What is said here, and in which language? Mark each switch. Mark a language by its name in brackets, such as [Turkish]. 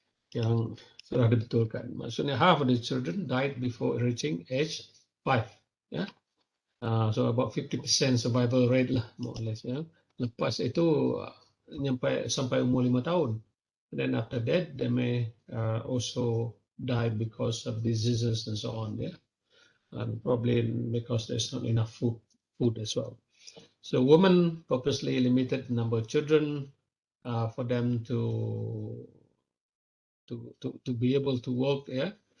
[Malay] Yang sudah dibetulkan. Maksudnya [English] half of the children died before reaching age 5. Ya. So about 50% survival rate lah, more or less. Ya. [Malay] Lepas itu sampai umur 5 tahun. [English] And then after that, they may also die because of diseases and so on. Yeah. And probably because there's not enough food as well. So women purposely limited number of children for them to be able to work, yeah.